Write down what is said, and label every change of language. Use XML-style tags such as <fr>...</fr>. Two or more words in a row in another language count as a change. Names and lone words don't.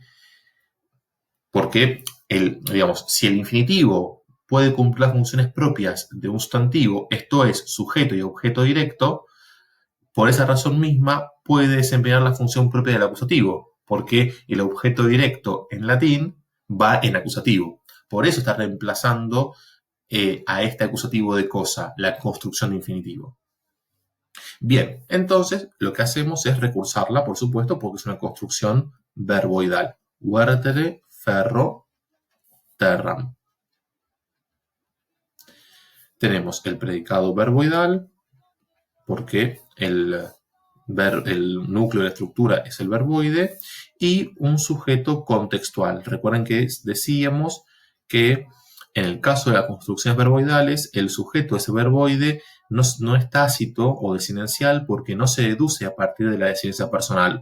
<es>Porque, si el infinitivo puede cumplir las funciones propias de un sustantivo, esto es, sujeto y objeto directo, por esa razón misma puede desempeñar la función propia del acusativo, porque el objeto directo en latín va en acusativo. Por eso está reemplazando a este acusativo de cosa, la construcción de infinitivo. Bien, entonces lo que hacemos es recursarla, por supuesto, porque es una construcción verboidal.</es> <la>Vertere, ferro, terram.</la> <es>Tenemos el predicado verboidal, porque el núcleo de la estructura es el verboide, y un sujeto contextual. Recuerden que decíamos que en el caso de las construcciones verboidales, el sujeto, ese verboide, no es tácito o desinencial porque no se deduce a partir de la desinencia personal.</es>